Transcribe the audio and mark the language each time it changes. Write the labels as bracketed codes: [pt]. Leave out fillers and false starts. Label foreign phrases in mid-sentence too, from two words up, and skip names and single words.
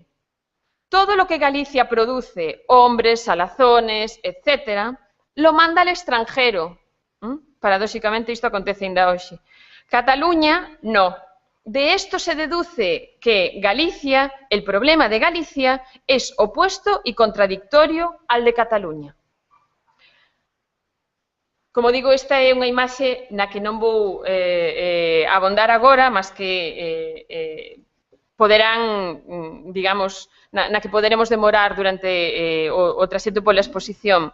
[es] Todo lo que Galicia produce, hombres, salazones, etc., lo manda al extranjero. [gl] Paradóxicamente, isto acontece ainda hoxe. [es] Cataluña, no. De esto se deduce que Galicia, el problema de Galicia, es opuesto y contradictorio al de Cataluña. [gl] Como digo, esta é unha imaxe na que non vou abondar agora, mas que poderán, digamos, na que poderemos demorar durante o traxecto pola exposición.